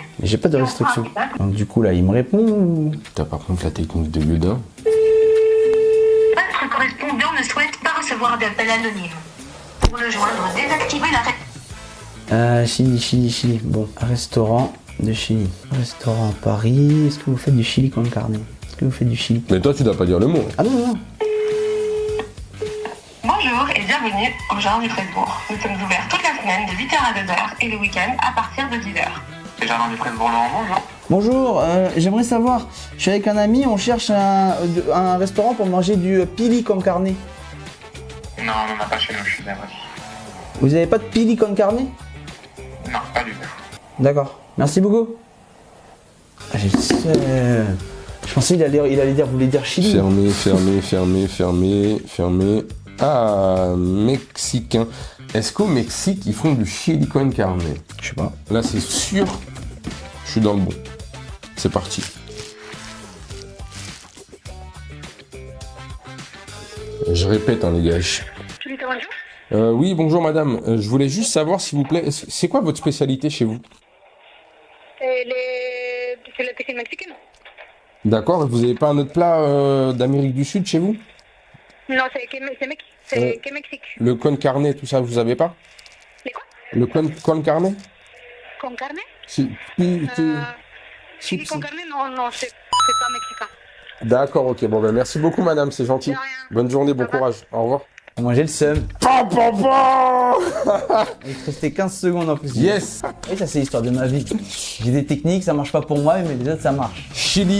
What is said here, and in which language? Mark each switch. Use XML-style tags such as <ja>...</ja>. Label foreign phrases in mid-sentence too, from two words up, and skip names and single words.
<fr>Mais j'ai pas de restriction. Donc du coup là, il me répond ou... T'as par contre la technique de Ludin. Votre correspondant ne souhaite pas recevoir d'appel anonyme. Pour le joindre, désactivez la Chili. Bon, un restaurant de Chili. Restaurant à Paris. Est-ce que vous faites du chili con carne? Est-ce que vous faites du chili? Mais toi, tu dois pas dire le mot. Ah non. Bonjour et bienvenue au Jardin du Presbourg. Nous sommes ouverts toute la semaine de 8h à 2h et le week-end à partir de 10h. Le Jardin du Presbourg, bonjour. Bonjour, j'aimerais savoir, je suis avec un ami, on cherche un restaurant pour manger du pili con carne. Non, on n'en a pas chez nous, je suis désolé. Vous avez pas de pili con carne? Non, pas du tout. D'accord, merci beaucoup. Ah, je pensais qu'il allait dire, vous voulez dire Chili. Fermé. Ah, mexicain. Est-ce qu'au Mexique, ils font du chili con carne? Je sais pas. Là, c'est sûr, je suis dans le bon. C'est parti. Je répète, hein, les gars. Oui, bonjour madame. Je voulais juste savoir, s'il vous plaît, c'est quoi votre spécialité chez vous? C'est la cuisine mexicaine. D'accord, vous n'avez pas un autre plat d'Amérique du Sud chez vous? Non, c'est que Mexique. Le con carne, tout ça, vous avez pas? Les quoi? Le con carne? Con carne? Si. Chili con carne? Non, c'est pas mexicain. D'accord, ok. Bon, ben merci beaucoup madame, c'est gentil. De rien. Bonne journée, bon</fr> <en>Bye bye.</en> <fr>courage. Au revoir. Moi j'ai le seum. Papa. Il te restait 15 secondes en plus. Yes. Et ça c'est l'histoire de ma vie. J'ai des techniques, ça marche pas pour moi, mais les autres ça marche. Chili.</fr>